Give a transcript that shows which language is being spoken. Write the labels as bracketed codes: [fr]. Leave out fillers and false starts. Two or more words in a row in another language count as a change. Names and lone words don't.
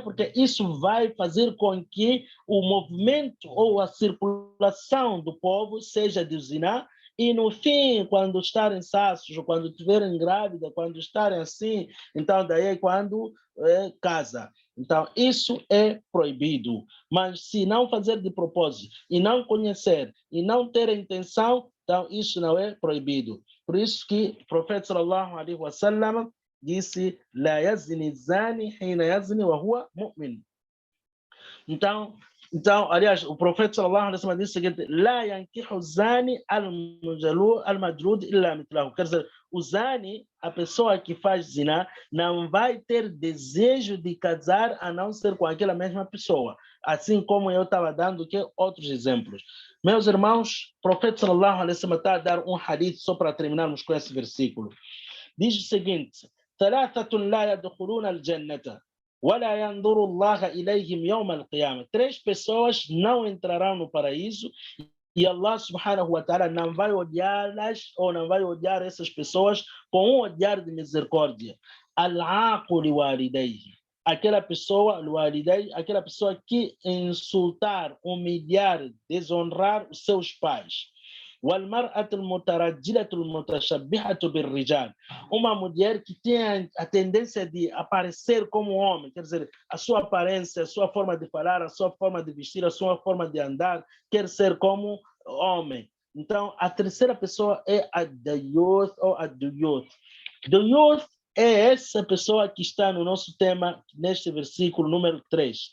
[pt] Porque isso vai fazer com que o movimento ou a circulação do povo seja de zina, e no fim, quando estarem sassos, quando estiverem grávidas, quando estarem assim, então daí é quando casa. Então, isso é proibido. Mas se não fazer de propósito, e não conhecer, e não ter a intenção, então isso não é proibido. Por isso que o profeta [ar] صلى الله عليه وسلم disse: "لا يزني الزاني حين يزني وهو مؤمن". [pt] Então, aliás, o profeta [ar] صلى الله عليه وسلم [pt] disse o seguinte: [ar] "لا ينكح الزاني المجلود إلا مثله". [pt] Quer dizer, o zani, a pessoa que faz zina, não vai ter desejo de casar a não ser com aquela mesma pessoa. Assim como eu estava dando outros exemplos. Meus irmãos, o profeta [ar] صلى الله عليه وسلم [pt] está a dar um hadith só para terminarmos com esse versículo. Diz o seguinte: [ar] ثلاثة لا يدخلون الجنة ولا ينظر الله إليهم يوم القيامة. [pt] 3 pessoas não entrarão no paraíso e [ar] الله سبحانه وتعالى [pt] não vai odiá-las ou não vai odiar essas pessoas com um olhar de misericórdia. [ar] العاق لوالديه. [pt] Aquela pessoa, aquela pessoa que insultar, humilhar, desonrar os seus pais. [ar] والمرأة المترجلة المتشبهة بالرجال. [pt] Uma mulher que tem a tendência de aparecer como homem, quer dizer, a sua aparência, a sua forma de falar, a sua forma de vestir, a sua forma de andar, quer ser como homem. Então, a terceira pessoa é a dayuth ou a duyuth. Duyuth é essa pessoa que está no nosso tema, neste versículo número 3.